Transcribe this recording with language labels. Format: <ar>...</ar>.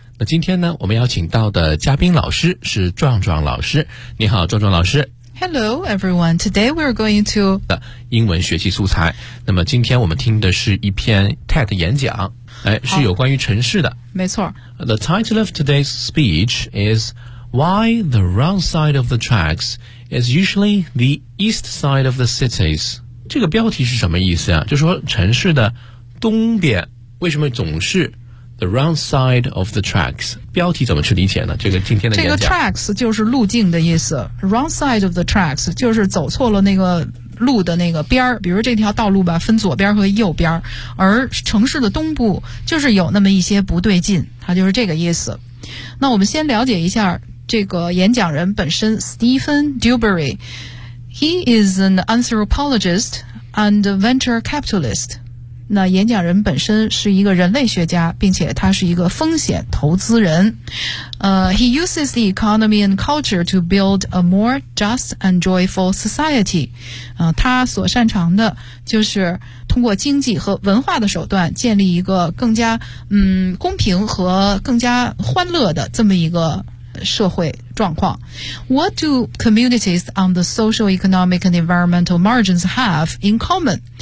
<zh>那今天呢，我们邀请到的嘉宾老师是壮壮老师。你好壮壮老师。</zh> <en>Hello everyone, today we're going to</en> <zh>英文学习素材。那么今天我们听的是一篇 TED 演讲，是有关于城市的。没错。</zh> <en>The title of today's speech is Why the wrong side of the tracks is usually the east side of the cities.</en> <zh>这个标题是什么意思啊？就说城市的东边为什么总是</zh> <en>The wrong side of the tracks，</en> <zh>标题怎么去理解呢？这个今天的演讲，这个 tracks 就是路径的意思。</zh> <en>Wrong side of the tracks</en> <zh>就是走错了那个路的那个边，比如这条道路吧，分左边和右边，而城市的东部就是有那么一些不对劲，它就是这个意思。那我们先了解一下这个演讲人本身 Stephen Dubery。</zh> <en>He is an anthropologist and venture capitalist。</en> <zh>那演讲人本身是一个人类学家，并且他是一个风险投资人。</zh> <en>He uses the economy and culture to build a more just and joyful society.</en> <zh>他所擅长的就是通过经济和文化的手段建立一个更加公平和更加欢乐的这么一个社会状况。</zh> <en>What do communities on the social, economic, and environmental margins have in common?</en>